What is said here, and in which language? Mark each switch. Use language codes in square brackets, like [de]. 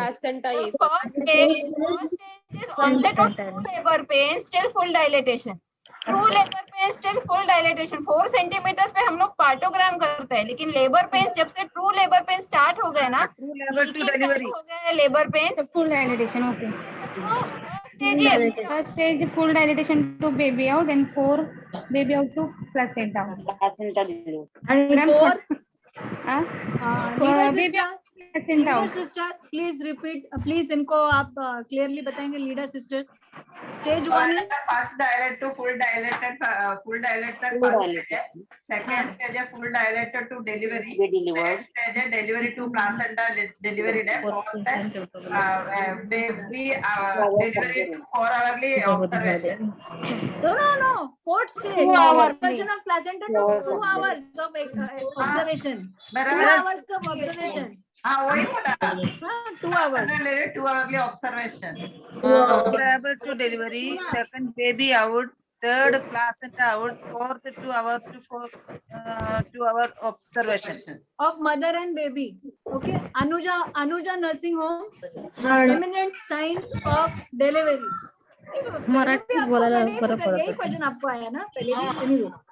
[en] First stage is onset of true labor pain, still full dilatation. True labor pain, still full dilatation. [hi] 4 centimetre पे हम लोग पार्टोग्राम करते हैं, लेकिन लेबर पेन जब से ट्रू लेबर पेन स्टार्ट हो गए ना, हो गए labour pain [en] Full dilatation. Okay. Stage First stage full dilatation to baby out and 4 baby out to placenta. [mr] आणि 4 [en] Placenta. Sister please repeat. [hi] Please इनको आप क्लियरली बताएंगे. [en] leader sister stage 1 is [hi] first dilate to full dilated, full dilate तक first stage है. Second stage है full dilated to delivery. Third stage है delivery to placenta delivery है. [en] Fourth है baby delivery to 4 hourly observation. No. Fourth stage. Observation of placenta to 2 hours of observation. 2 hours of observation. [hi] हाँ वही बोला. [en] 2 hours. 2 hourly observation. Labor to delivery, second baby out, third placenta out, fourth 2 hours to 2 hour observation Of mother and baby. Okay. Anuja nursing home. Imminent signs of delivery. [mr] Marathi बोलायला बरं पडतं. [hi] यही question आपको आया ना पहले भी.